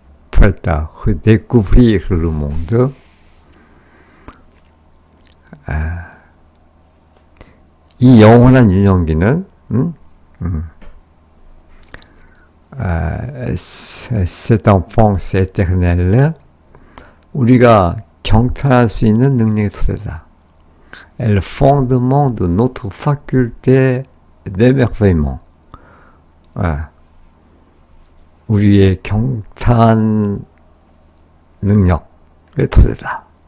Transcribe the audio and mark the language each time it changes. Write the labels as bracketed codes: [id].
[fr] prête à redécouvrir le monde. [ko] 이 영원한 유년기는 [fr] cette enfance éternelle, [ko] 우리가 경탄할 수 있는 능력의 토대다. [fr] est le fondement de notre faculté d'émerveillement. [ko] 우리의 경탄 능력의 토대다.